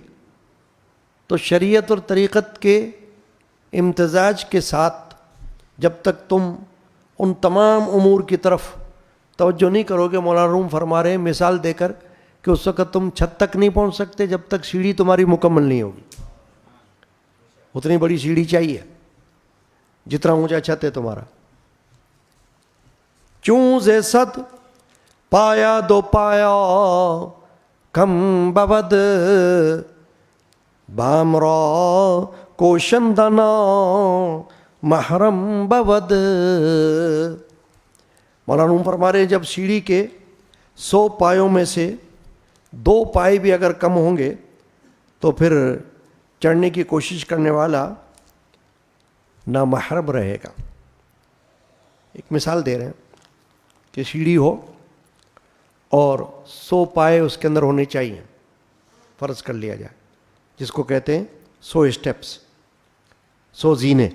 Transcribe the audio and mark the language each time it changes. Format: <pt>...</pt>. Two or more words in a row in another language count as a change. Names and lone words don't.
<ur>تو شریعت اور طریقت کے امتزاج کے ساتھ جب تک تم ان تمام امور کی طرف توجہ نہیں کرو گے، مولانا روم فرما رہے ہیں مثال دے کر کہ اس وقت تم چھت تک نہیں پہنچ سکتے جب تک سیڑھی تمہاری مکمل نہیں ہوگی۔ اتنی بڑی سیڑھی چاہیے جتنا اونچا چھت ہے تمہارا۔</ur> <fa>چوں زے صد پایا دو پایا کم بود، بامرا کوشندنا محرم بود۔</fa> <ur>مولانا فرما رہے ہیں جب سیڑھی کے 100 پایوں میں سے 2 پائے بھی اگر کم ہوں گے تو پھر چڑھنے کی کوشش کرنے والا نامحرم رہے گا۔ ایک مثال دے رہے ہیں کہ سیڑھی ہو اور 100 پائے اس کے اندر ہونے چاہیے، فرض کر لیا جائے، جس کو کہتے ہیں 100 اسٹیپس، 100 زینے۔</ur>